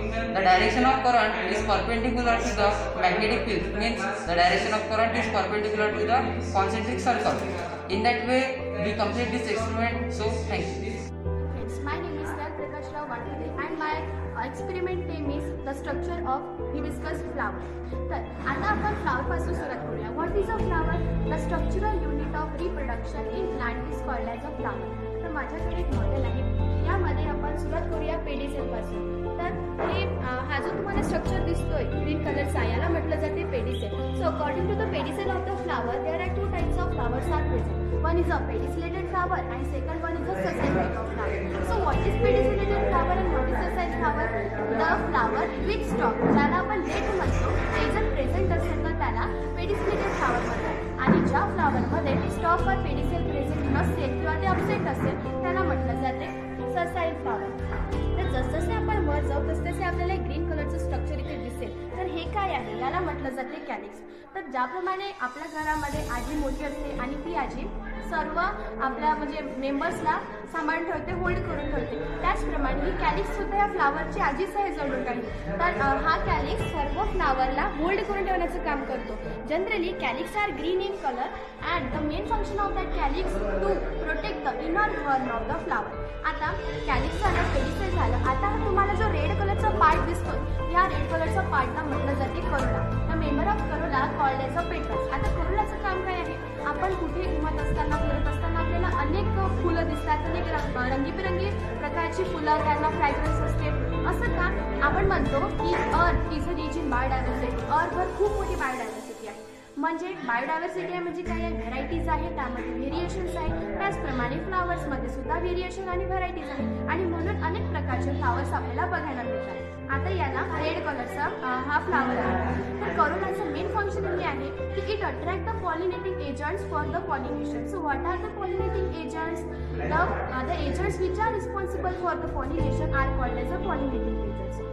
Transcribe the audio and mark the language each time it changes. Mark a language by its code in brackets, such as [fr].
[en] The direction of current is perpendicular to the magnetic field, means the direction of current is perpendicular to the concentric circle. In that way we complete this experiment. So thank you. My name is Prakash Rao Vatkare and my experiment name is the structure of hibiscus flower. [mr] तर आता आपण flower पासून सुरुवात करूया. [en] What is a flower? The structural unit of reproduction in plant is called as a flower. [mr] तर माझ्याकडे एक model आहे. यामध्ये आपण सुरुवात करूया पेडिसेल पासून. तर हे हा जो तुम्हाला स्ट्रक्चर दिसतोय ग्रीन कलरचा, याला म्हटलं जाते pedicel. [en] So according to the pedicel of the flower there are 2 types of flowers are present. One is a pedicellated flower and second one is a sessile type of flower. So what is pediculated flower and what is sessile flower? The flower with stalk, [mr] ज्याला आपण late म्हणतो, ते जर present असेल तर त्याला पेडिसिलेटेड flower म्हणतात. आणि ज्या फ्लावरमध्ये स्टॉक वर पेडिसेल प्रेझेंट नसेल किंवा ते अब्सेंट असेल त्याला म्हटलं जाते ससाईल फ्लावर. तर जसजसे आपण वर जाऊ तसतसे आपल्याला ग्रीन कलरचं स्ट्रक्चर इथे दिसेल. तर हे काय आहे? याला म्हटलं जाते कॅलिक्स. तर ज्याप्रमाणे आपल्या घरामध्ये आजी मोठी असते आणि ती आजी सर्व आपल्या म्हणजे मेंबर्सला सांभाळून ठेवते, होल्ड करून ठेवते, त्याचप्रमाणे ही कॅलिक्स सुद्धा या फ्लावरची आजीच आहे जवळून राहील. तर हा कॅलिक्स सर्व फ्लावरला होल्ड करून ठेवण्याचं काम करतो. [en] Generally calyx are green in colour and the main function of that calyx to protect the inner wall of the flower. [mr] आता कॅलिक्स झालं, पेडिसेल झालं. आता हा तुम्हाला जो रेड कलरचा पार्ट दिसतोय, या रेड कलरचा पार्टला म्हटलं जाते Corolla. [en] The member of corolla called as a petals. [mr] आता करोलाचं काम काय आहे? आपण कुठे घुमत असताना, फिरत असताना आपल्याला अनेक फुलं दिसतात, अनेक रंगीबिरंगी प्रकारची फुलं, त्यांना फ्रॅग्रन्स असते, असं का? आपण म्हणतो की [en] Earth is a rich in biodiversity. [mr] अर्थवर खूप मोठी बायोडायव्हर्सिटी आहे. म्हणजे बायोडायव्हर्सिटी आहे म्हणजे काय आहे? व्हेरायटीज आहे, त्यामध्ये व्हेरिएशन्स आहे. त्याचप्रमाणे फ्लावर्समध्ये सुद्धा व्हेरिएशन आणि व्हरायटीज आहे आणि म्हणून अनेक प्रकारचे फ्लावर्स आपल्याला बघायला मिळतात. आता याला रेड कलरचा हा फ्लावर आहे. तर करोलाचं मेन फंक्शन हे आहे की [en] It attract the pollinating agents for the pollination. So what are the pollinating agents? The agents which are responsible for the pollination are called as a pollinating agents.